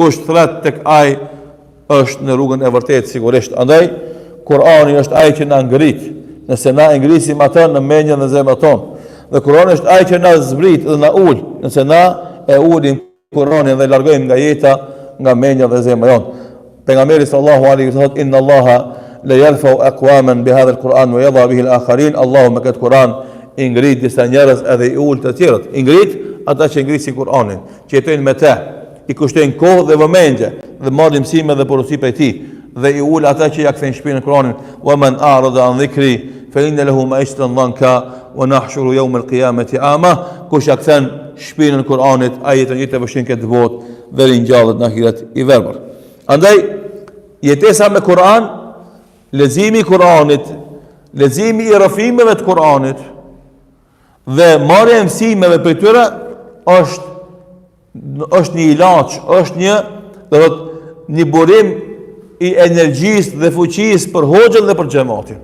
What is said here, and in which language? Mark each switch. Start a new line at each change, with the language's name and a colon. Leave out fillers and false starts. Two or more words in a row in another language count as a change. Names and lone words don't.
Albanian: Kush thret tek ai është në rrugën e vërtetë sigurisht. Andaj Kur'ani është ai që na ngrit, nëse na e ngrisim atë në mendjen dhe zemrën tonë. Dhe Kur'ani është ai që na zbrit dhe na ul, nëse na e ulim Kur'anin dhe largojmë nga jeta, nga mendja dhe zemra jonë.
Arabic: Pejgamberi صلى الله عليه وسلم thotë إن الله لا يرفع أقواما بهذا القرآن ويضع به الآخرين.
Albanian: Allahu me këtë Kur'an i ngrit disa njerëz edhe i ul të tjerët. I ngrit ata që ngrisin Kur'anin, që jetojnë me të, i kushtojnë kohë dhe vëmendje dhe marrin mësime dhe porosi prej tij, dhe i ul ata që ja kthejnë shpinën Kur'anin.
Arabic: ومن أعرض عن ذكري فإن له معيشة ضنكا ونحشره يوم القيامة أعمى.
Albanian: Kush ja kthen shpinën Kur'anit, ai jeton jetë vështirë këtë botë dhe ringjallet në ahiret i verbër. Andaj jetesa me Kur'an, leximi i Kur'anit, leximi i rrëfimeve të Kur'anit dhe marrja e mësimeve prej tyre është një ilaç, është një burim i energjisë dhe fuqisë për hoxhën dhe për xhamatin.